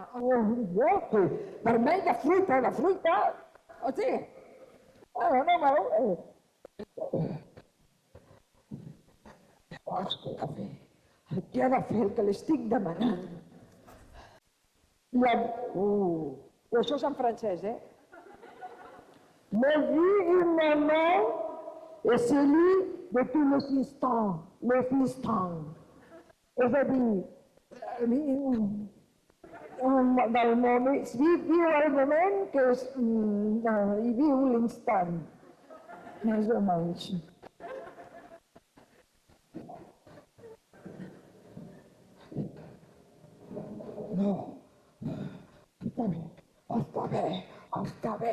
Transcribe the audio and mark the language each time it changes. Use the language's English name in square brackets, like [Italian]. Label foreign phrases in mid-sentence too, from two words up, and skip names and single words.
[Catalan] Vermell de fruita, o sigui, no veu? Què ha de fer el que li estic demanant? I això és en francès, [French] La vie humaine est celui de tous les instants. [Catalan] És a dir, del moment, viu el moment que és, i viu l'instant, més o menys. No, està bé.